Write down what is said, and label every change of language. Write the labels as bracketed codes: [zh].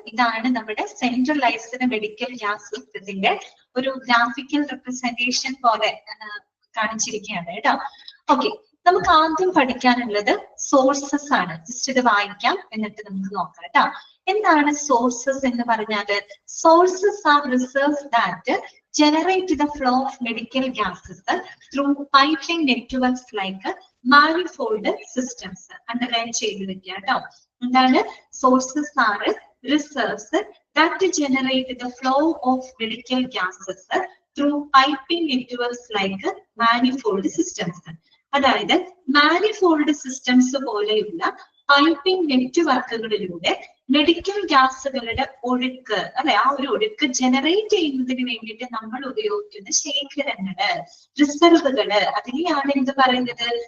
[ml] ഇതാണ് നമ്മുടെ centralised medical gas സിസ്റ്റത്തിന്റെ ഒരു ഗ്രാഫിക്കൽ റെപ്രസെന്റേഷൻ പോലെ കാണിച്ചിരിക്കുകയാണ് കേട്ടോ. ഓക്കെ, നമുക്ക് ആദ്യം പഠിക്കാനുള്ളത് സോഴ്സസ് ആണ്. ജസ്റ്റ് ഇത് വായിക്കാം എന്നിട്ട് നമുക്ക് നോക്കാം കേട്ടോ. എന്താണ് സോഴ്സസ് എന്ന് പറഞ്ഞാല്? [en] Sources are reserves that generate the flow of medical gases through piping networks like manifold systems. [ml] Underline ചെയ്തു വെക്കുക കേട്ടോ. എന്താണ്? [en] Sources are reserves that generate the flow of medical gases through piping networks like manifold systems. [ml] അതായത് manifold systems പോലെയുള്ള piping നെറ്റ്വർക്കുകളിലൂടെ medical ഗ്യാസുകളുടെ ഒഴുക്ക് അല്ലെ, ആ ഒരു ഒഴുക്ക് ജനറേറ്റ് ചെയ്യുന്നതിന് വേണ്ടിയിട്ട് നമ്മൾ ഉപയോഗിക്കുന്ന ശേഖരങ്ങള്, റിസർവുകള്, അതിനെയാണ് എന്ത് പറയുന്നത്?